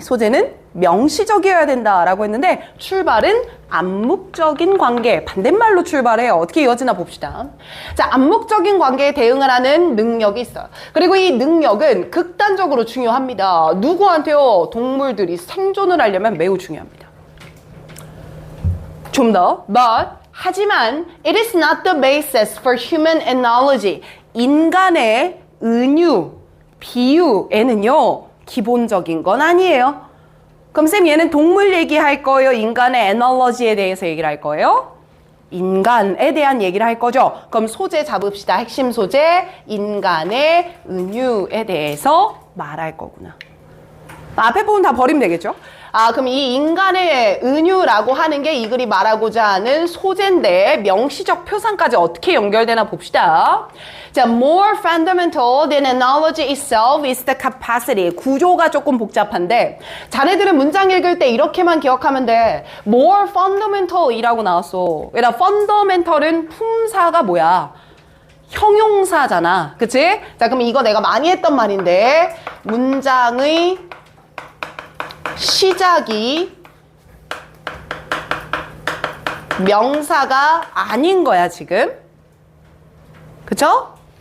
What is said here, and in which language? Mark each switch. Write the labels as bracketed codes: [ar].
[ko] 소재는 명시적이어야 된다라고 했는데 출발은 암묵적인 관계, 반대말로 출발해요. 어떻게 이어지나 봅시다. 자, 암묵적인 관계에 대응을 하는 능력이 있어요. 그리고 이 능력은 극단적으로 중요합니다. 누구한테요? 동물들이 생존을 하려면 매우 중요합니다. 좀 더, 하지만 [en] it is not the basis for human analogy. [ko] 인간의 은유, 비유에는요, 기본적인 건 아니에요. 그럼 쌤 얘는 동물 얘기할 거예요? 인간의 애널러지에 대해서 얘기를 할 거예요? 인간에 대한 얘기를 할 거죠. 그럼 소재 잡읍시다. 핵심 소재, 인간의 은유에 대해서 말할 거구나. 앞에 부분 다 버리면 되겠죠? 아, 그럼 이 인간의 은유라고 하는 게 이 글이 말하고자 하는 소재인데 명시적 표상까지 어떻게 연결되나 봅시다. [en] 자, more fundamental than analogy itself is the capacity. [ko] 구조가 조금 복잡한데 자네들은 문장 읽을 때 이렇게만 기억하면 돼. more fundamental 이라고 나왔어. 얘들아, fundamental은 품사가 뭐야? 형용사잖아. 그치? 자, 그럼 이거 내가 많이 했던 말인데 문장의 시작이 명사가 아닌 거야, 지금. 그쵸?